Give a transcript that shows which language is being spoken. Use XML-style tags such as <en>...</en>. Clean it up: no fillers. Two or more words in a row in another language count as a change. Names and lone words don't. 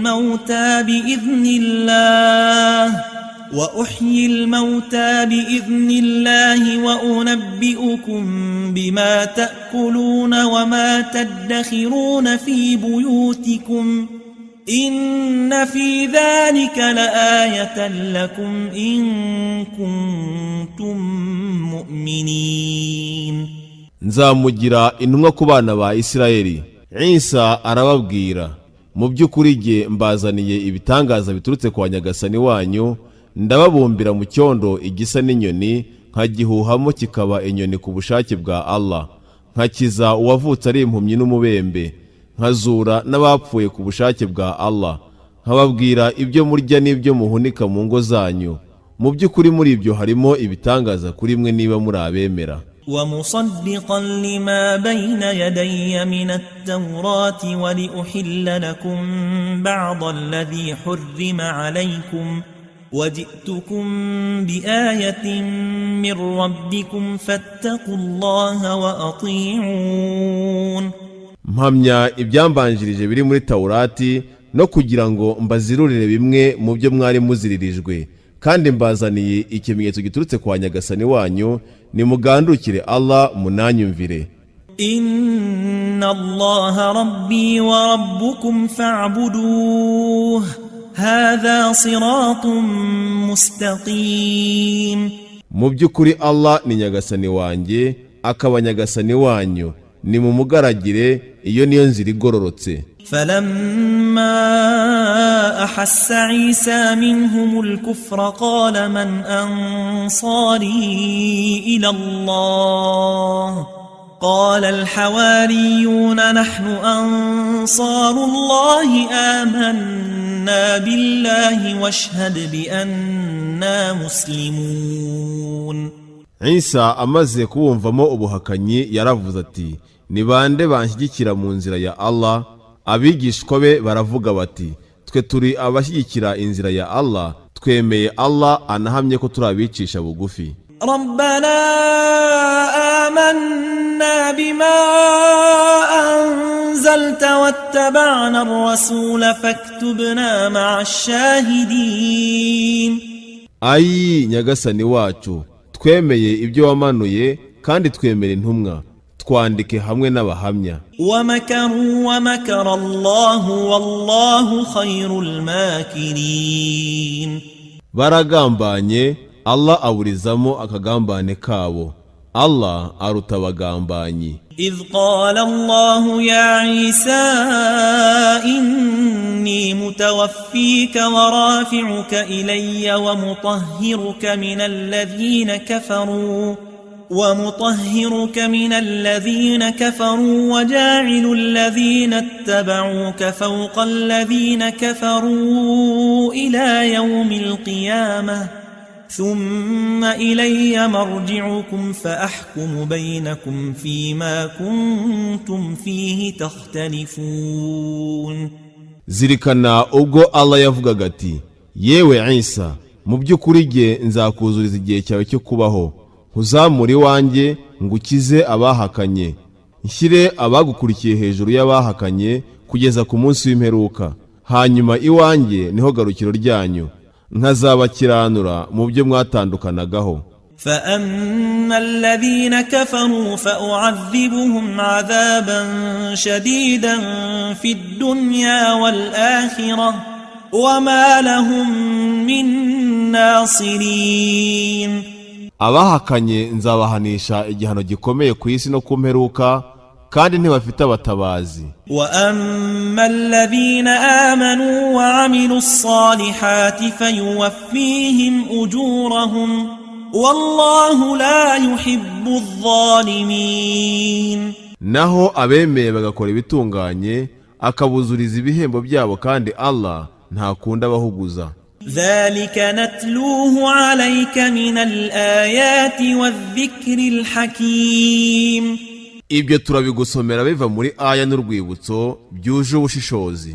<ar>الموتى بإذن الله وأنبئكم بما تأكلون وما تدخرون في بيوتكم إن في ذلك لآية لكم إن كنتم مؤمنين.</ar> <rw>Nzamugira intumwa ku bana ba Isirayeli. Isa arababwira, mu by'ukuri jye mbazaniye ibitangaza biturutse kwa nyagasani wanyu, ndababumbira mu cyondo igisa n'inyoni, nkagihuhamo kikaba inyoni ku bushake bwa Allah, nkakiza uwavutse ari impumyi n'umubembe, nkazura n'abapfuye ku bushake bwa Allah, nkababwira ibyo murya n'ibyo muhunika mu ngo zanyu. Mu by'ukuri muri ibyo harimo ibitangaza kuri mwe niba muri abemera.</rw> <ar>ومصدقا لما بين يدي من التوراة ولأحل لكم بعض الذي حرم عليكم وجئتكم بآية من ربكم فاتقوا الله وأطيعون.</ar> <rw>Mpamya ibyambanjirije biri muri Taurati no kugira ngo mbazirurire bimwe mu byo mwari muziririjwe, kandi mbazaniye ikimenyetso giturutse kwa nyagasani wanyu, nimugandukire Allah munanyumvire.</rw> <ar>إن الله ربي وربكم فاعبدوه هذا صراط مستقيم.</ar> <rw>Mu by'ukuri Allah ni nyagasani wanjye, akaba nyagasani wanyu, ni mumugaragire, iyo niyo nzira igororotse.</rw> <ar>فلما أحس عيسى منهم الكفر قال من أنصاري إلى الله قال الحواريون نحن أنصار الله آمنا بالله واشهد بأننا مسلمون.</ar> <rw>Isa amaze kuwumvamo ubuhakanyi yaravuze ati, ni bande banshyigikira mu nzira ya Allah? Abigishwa be baravuga bati, twe turi abashyigikira inzira ya Allah, twemeye Allah anahamye ko turabicisha bugufi.</rw> <ar>ربنا آمنا بما أنزلت واتبعنا الرسول فاكتبنا مع الشاهدين.</ar> <rw>Ayi nyagasani wacu, twemeye ibyo wamanuye kandi twemera intumwa, twandike hamwe n'abahamya.</rw> <ar>ومكروا ومكر الله والله خير الماكرين.</ar> <rw>Baragambanye, Allah aburizamo akagambane kabo, Allah aruta abagambanyi.</rw> <ar>إذ قال الله يا عيسى إني متوفيك ورافعك إلي ومطهرك من الذين كفروا ومطهرك من الذين كفروا وجاعل الذين اتبعوك فوق الذين كفروا إلى يوم القيامة ثم إلي مرجعكم فأحكم بينكم فيما كنتم فيه تختلفون.</ar> <rw>zirikana ubwo Allah yavugaga ati yewe Isa mu by'ukuri jye nzakuzuriza igihe cyawe cyo kubaho nkuzamure iwanjye ngukize abahakanye nshyire abagukurikiye hejuru y'abahakanye kugeza ku munsi w'imperuka hanyuma iwanjye niho garukiro ryanyu nkazabakiranura mu byo mwatandukanagaho.</rw> <ar>فأما الذين كفروا فأعذبهم عذابا شديدا في الدنيا والآخرة وما لهم من ناصرين.</ar> <rw>abahakanye nzabahanisha igihano gikomeye ku isi no ku mperuka kandi ntibafite abatabazi.</rw> <ar>وأما الذين آمنوا وعملوا الصالحات فيوفيهم أجورهم والله لا يحب الظالمين.</ar> <rw>naho abemeye bagakora ibitunganye akabuzuriza ibihembo byabo kandi Allah ntakunda abahuguza.</rw> <ar>ذلك نتلوه عليك من الآيات والذكر الحكيم.</ar> <rw>ibyo turabigusomera biva muri aya n'urwibutso byuje ubushishozi.</rw>